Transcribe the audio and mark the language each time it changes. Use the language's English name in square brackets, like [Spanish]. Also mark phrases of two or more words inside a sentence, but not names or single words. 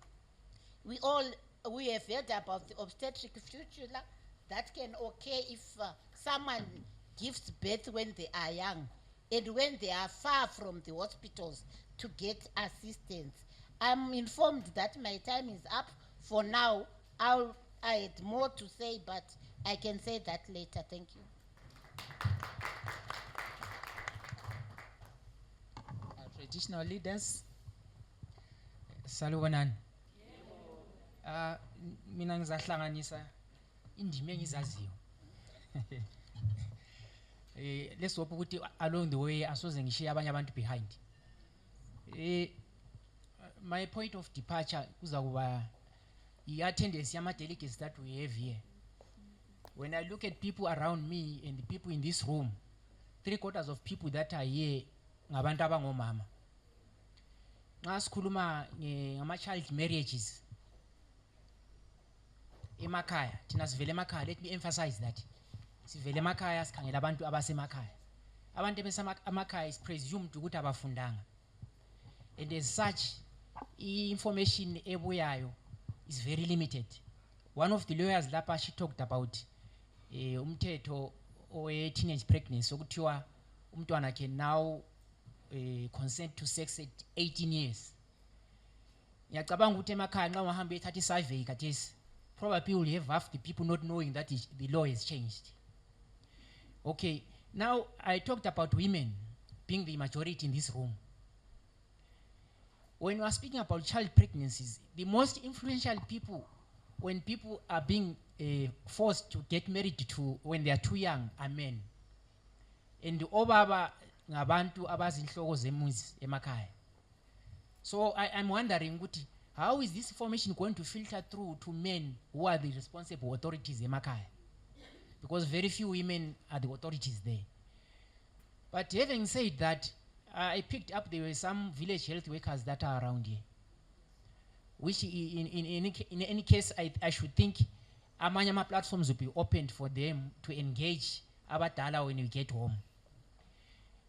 [English] We have heard about the obstetric fistula that can occur if someone gives birth when they are young and when they are far from the hospitals to get assistance. I'm informed that my time is up. For now, I had more to say, but I can say that later. Thank you. Traditional leaders, [North Ndebele] salubonani. Mina ngizahlanganisa indima engizaziyo. [English] Let's hope ukuthi along the way [North Ndebele] asoze ngishiye abanye abantu [English] behind. My point of departure [North Ndebele] kuzakuba i-attendance yama-delegates [English] that we have here. When I look at people around me and the people in this room, 3/4 of people that are here [North Ndebele] ngabantu abangomama. Nxa sikhuluma ngama- [English] child marriages [North Ndebele] emakhaya, thina sivele emakhaya, [English] let me emphasize that. [North Ndebele] Sivele emakhaya sikhangela abantu abasemakhaya. Abantu abasemakhaya [English] is presumed [North Ndebele] ukuthi abafundanga. [English] And as such, information ebuyayo is very limited. One of the lawyers lapha, she talked about [North Ndebele] umthetho owe-teenage pregnancy okuthiwa umntwana [English] can now consent to sex at 18 years. [North Ndebele] Ngiyacabanga ukuthi emakhaya nxa ungahamba ethatha i-survey khathesi, [English] probably will have half the people not knowing that the law has changed. Okay, now I talked about women being the majority in this room. When we are speaking about child pregnancies, the most influential people, when people are being forced to get married to when they are too young, are men. [North Ndebele] And obaba ngabantu abazinhloko zemuzi emakhaya. [English] So I'm wondering, how is this information going to filter through to men who are the responsible authorities emakhaya? Because very few women are the authorities there. But having said that, I picked up there were some village health workers that are around here, which in any case, I should think amanyama platforms will be opened for them to engage abadala when we get home.